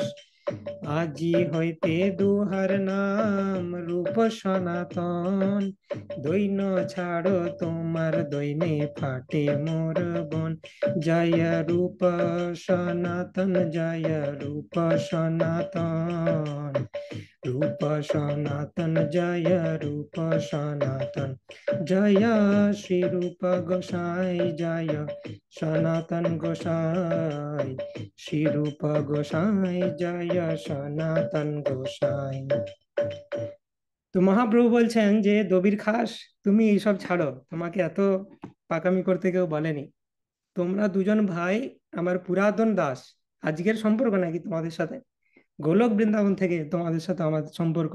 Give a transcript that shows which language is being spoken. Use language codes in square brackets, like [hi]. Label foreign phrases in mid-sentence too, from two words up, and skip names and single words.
[bn] আজি হইতে দুহার নাম রূপ সনাতন, দৈন ছাড়ো তোমার দৈনে ফাটে মোর বন। জয় রূপ সনাতন জয় রূপ সনাতন, रूप सनातन जय रूप सनातन जय श्री रूप गोसाई जय सनातन गोसाई श्री रूप गोसाई जय सनातन गोसाई। তো মহাপ্রভু বলছেন যে দবির খাস, তুমি এইসব ছাড়ো, তোমাকে এত পাকামি করতে কেউ বলেনি। তোমরা দুজন ভাই আমার পুরাতন দাস। আজকের সম্পর্ক নাকি তোমাদের সাথে? গোলক বৃন্দাবন থেকে তোমাদের সাথে আমার সম্পর্ক।